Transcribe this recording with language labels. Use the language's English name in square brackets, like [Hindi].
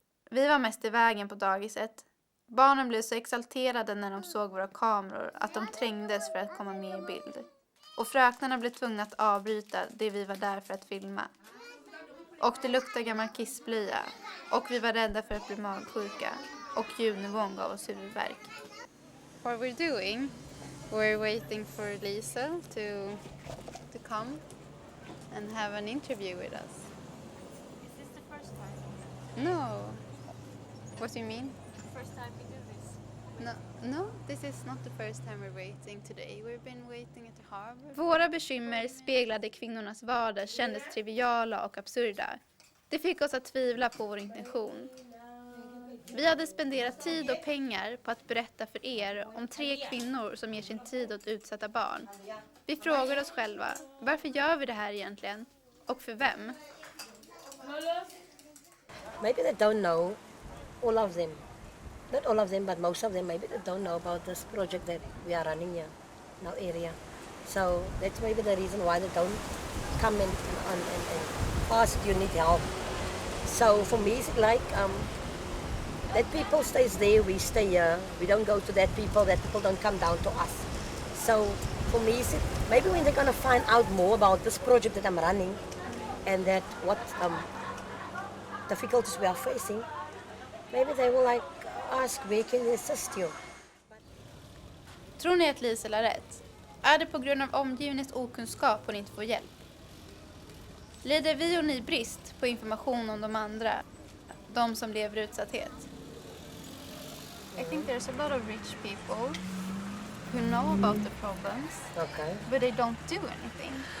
[Swedish] Vi var mest i vägen på dagiset. Barnen blev så exalterade när de såg våra kameror att de trängdes för att komma med i bild. och fröknarna blev tvungna att avbryta det vi var där för att filma. Och det luktade gammal kissblöja och vi var rädda för att bli magsjuka och ljudnivån gav oss huvudvärk. [English] What we're doing, we're waiting for Lisa to come and have an interview with us. Is this the first time? No. What do you mean? The first time we do this? No, this is not the first time we're waiting today. We've been waiting at the harbor. [Swedish] Våra bekymmer speglade kvinnornas vardag kändes triviala och absurda. Det fick oss att tvivla på vår intention. Vi hade spenderat tid och pengar på att berätta för er om 3 kvinnor som ger sin tid åt utsatta barn. Vi frågade oss själva, varför gör vi det här egentligen? Och för vem? [English] Maybe they don't know, all of them. Not all of them, but most of them, maybe they don't know about this project that we are running here in our area. So that's maybe the reason why they don't come and ask, do you need help? So for me, it's like that people stays there, we stay here. We don't go to that people don't come down to us. So for me, maybe when they're going to find out more about this project that I'm running and that what difficulties we are facing, maybe they will like ask, where can we assist you? [Swedish] Tror ni att Lisa har rätt? Är det på grund av omgivningens okunskap hon inte får hjälp? Lider vi och ni brist på information om de andra, de som lever i utsatthet? [English] I think there's a lot of rich people who know about the problems, Okay. but they don't do anything.